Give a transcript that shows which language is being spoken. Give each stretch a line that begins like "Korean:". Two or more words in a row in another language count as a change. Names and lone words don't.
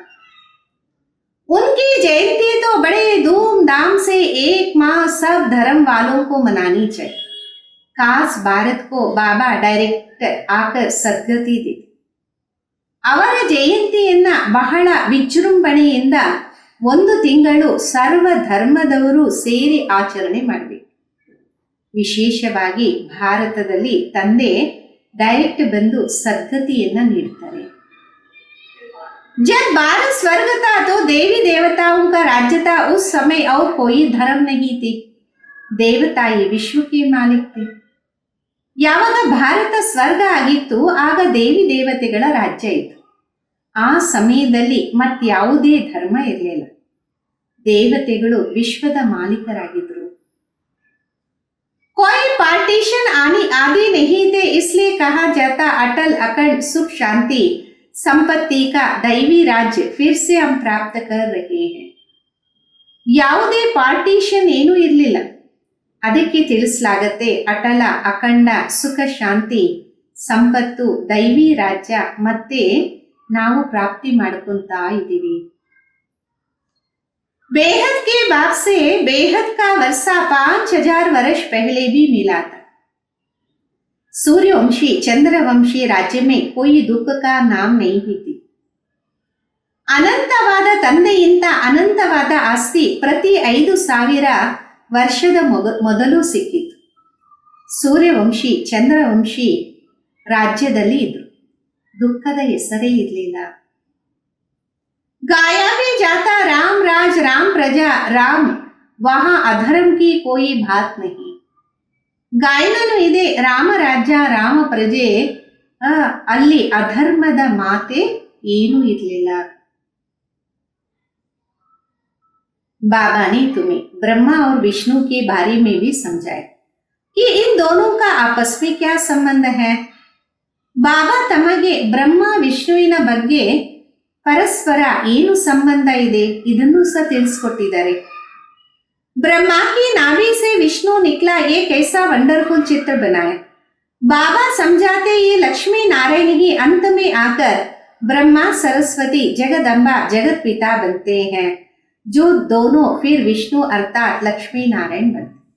Hindi: उनकी जयंती तो बड़े धूमधाम से 1 माह सब धर्म वालों को मनानी चाहिए. खास भारत को बाबा डायरेक्ट आकर सद्गति दी.
Kannada: ಅವರ ಜಯಂತಿಯನ್ನ ಬಹಳ ವಿಜೃಂಭಣೆಯಿಂದ 1 ತಿಂಗಳು ಸರ್ವ ಧರ್ಮದವರು ಸೇರಿ ಆಚರಣೆ ಮಾಡಬೇಕು. ವಿಶೇಷವಾಗಿ ಭಾರತದಲ್ಲಿ ತಂದೆ ಡೈರೆಕ್ಟ್ ಬಂದು ಸದ್ಗತಿಯನ್ನ ನೀಡ್ತಾರೆ.
Hindi: जब भारत स्वर्ग था तो देवी देवताओं का राज्य था. उस समय और कोई धर्म नहीं थे. देवता ये विश्व के मालिक थे.
Kannada: ಯಾವಾಗ ಭಾರತ ಸ್ವರ್ಗ ಆಗಿತ್ತು ಆಗ ದೇವಿ ದೇವತೆಗಳ ರಾಜ್ಯ ಇತ್ತು. ಆ ಸಮಯದಲ್ಲಿ ಮತ್ಯಾವುದೇ ಧರ್ಮ ಇರಲಿಲ್ಲ. ದೇವತೆಗಳು ವಿಶ್ವದ ಮಾಲೀಕರಾಗಿದ್ರು.
Hindi: कोई पार्टीशन आदि नहीं थे, इसलिए कहा जाता अटल अखंड सुख शांति संपत्ति का दैवी राज्य फिर से हम प्राप्त कर रहे हैं.
Kannada: ಯಾವುದೇ ಪಾರ್ಟಿಷನ್ ಏನೂ ಇರಲಿಲ್ಲ, ಅದಕ್ಕೆ ತಿಳಿಸಲಾಗತ್ತೆ ಅಟಲ ಅಖಂಡ ಸುಖ ಶಾಂತಿ ಸಂಪತ್ತು ದೈವಿ ರಾಜ್ಯ ಮತ್ತೆ ನಾವು ಪ್ರಾಪ್ತಿ ಮಾಡ್ಕೊಂತಾ ಇದ್ದೀವಿ.
Hindi: बेहद के बाप से बेहद का वर्षा 5000 वर्ष पहले भी मिला था. सूर्यवंशी चंद्रवंशी राज्य में कोई दुख का नाम नहीं थी.
Kannada: ಅನಂತವಾದ ತಂದೆಯಿಂದ ಅನಂತವಾದ ಆಸ್ತಿ ಪ್ರತಿ 5000 ವರ್ಷದ ಮೊದಲು ಸಿಕ್ಕಿತು. ಸೂರ್ಯವಂಶಿ ಚಂದ್ರವಂಶಿ ರಾಜ್ಯದಲ್ಲಿ ಇದ್ರು. ದುಃಖದ ಹೆಸರೇ ಇರಲಿಲ್ಲ.
Hindi: गाया भी जाता राम राज राम प्रजा राम, वहां अधर्म की कोई बात नहीं.
Kannada: ಗಾಯನನು ಇದೆ, ರಾಮ ರಾಜ್ಯ ರಾಮ ಪ್ರಜೆ, ಅಲ್ಲಿ ಅಧರ್ಮದ ಮಾತೆ ಏನೂ ಇರಲಿಲ್ಲ.
Hindi: बाबा ने तुम्हें ब्रह्मा और विष्णु के बारे में भी समझाया कि इन दोनों का आपस में क्या संबंध है.
Kannada: ಬಾಬಾ ತಮಗೆ ಬ್ರಹ್ಮ ವಿಷ್ಣುವಿನ ಬಗ್ಗೆ ಪರಸ್ಪರ ಏನು ಸಂಬಂಧ ಇದೆ ಇದನ್ನು ಸಹ ತಿಳಿಸ್ಕೊಟ್ಟಿದ್ದಾರೆ.
Hindi: ब्रह्मा की नाभि से विष्णु निकला, ये कैसा वंडरफुल चित्र बनाया. बाबा समझाते ये लक्ष्मी नारायण ही अंत में आकर ब्रह्मा सरस्वती जगदम्बा जगत पिता बनते हैं, जो दोनों फिर विष्णु अर्थात लक्ष्मी नारायण बनते.